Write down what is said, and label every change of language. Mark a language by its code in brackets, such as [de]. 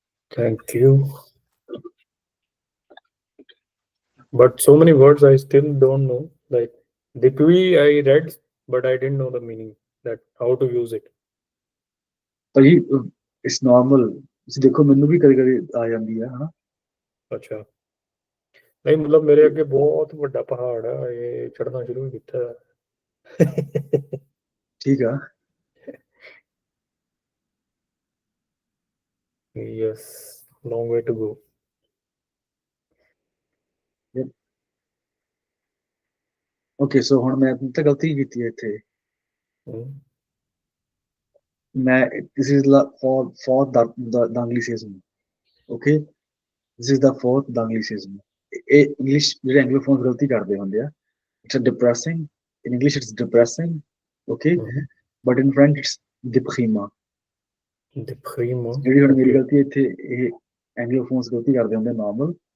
[en] Thank you. But so many words I still don't know. Like depuis I read, but I didn't know the meaning. That how to use it. ਭਾਜੀ it's normal. [pa] ਤੁਸੀਂ ਦੇਖੋ ਮੈਨੂੰ ਵੀ ਕਦੇ ਕਦੇ ਆ ਜਾਂਦੀ ਹੈ ਹਨਾ. ਅੱਛਾ ਨਹੀਂ ਮਤਲਬ ਮੇਰੇ ਅੱਗੇ ਬਹੁਤ ਵੱਡਾ ਪਹਾੜ ਆ ਇਹ ਚੜਨਾ ਸ਼ੁਰੂ ਕੀਤਾ ਠੀਕ ਆ. [en] yes long way to go. [pa] Okay so ਹੁਣ ਮੈਂ ਤਾਂ ਗਲਤੀ ਕੀਤੀ ਹੈ ਇੱਥੇ. Hmm. [en] ਮੈਂ this is the fourth the anglicism. Okay, this is the fourth the anglicism. [pa] ਇਹ ਇੰਗਲਿਸ਼ ਜਿਹੜੇ ਐਂਗਲੋਫੋਨ ਗਲਤੀ ਕਰਦੇ ਹੁੰਦੇ ਆ. [en] It's a depressing. In English it's depressing. Okay, but in French it's deprima. Deprimo. [pa] ਜਿਹੜੀ ਹੁਣ ਮੇਰੀ [en] Okay. [pa] ਗਲਤੀ ਇੱਥੇ ਇਹ ਐਂਗਲੋਫੋਨਸ ਗਲਤੀ ਕਰਦੇ ਹੁੰਦੇ ਨਾਰਮਲ.